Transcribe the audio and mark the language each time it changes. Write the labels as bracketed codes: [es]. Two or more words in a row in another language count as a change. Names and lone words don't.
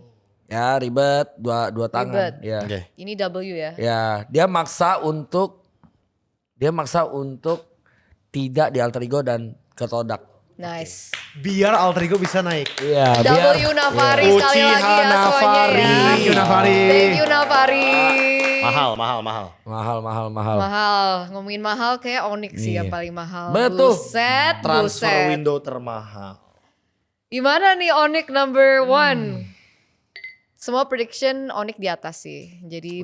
[id] Ya ribet dua tangan. Ribet. Ya. Oke. Ini W ya. Ya, dia maksa untuk tidak di alter ego dan ketodak. Nice. Biar alter ego bisa naik. Iya, W Navari sekali Uchiha lagi ya semuanya Navari. ya. [en] Thank you Navari. Thank you Navari. [id] Mahal. Mahal. Ngomongin mahal kayak Onyx sih Iya. yang paling mahal. Betul. Buset. [en] Transfer window [id] termahal. Gimana nih Onyx number 1? Semua prediction Onyx di atas sih. Jadi